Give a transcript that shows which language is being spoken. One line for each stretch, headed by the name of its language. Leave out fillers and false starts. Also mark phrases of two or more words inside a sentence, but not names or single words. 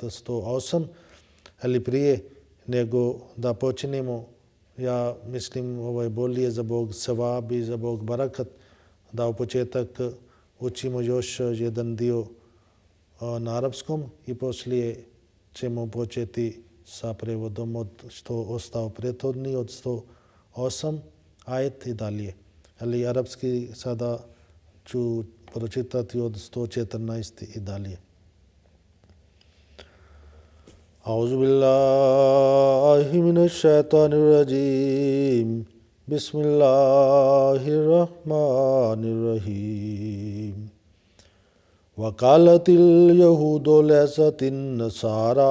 Bosnian: 108, ali prije nego da počnemo, ja mislim ovo je bolje za Bog sevab i za Bog barakat, da u početak učimo još jedan dio na arapskom i poslije ćemo početi sa prevodom od što ostao prethodni, od 108 ajet i dalje. Ali arapski sada ću pročitati od 114 i dalje.
Arabic: أعوذ بالله من الشيطان الرجيم بسم الله الرحمن الرحيم وقالت اليهود ليست النصارى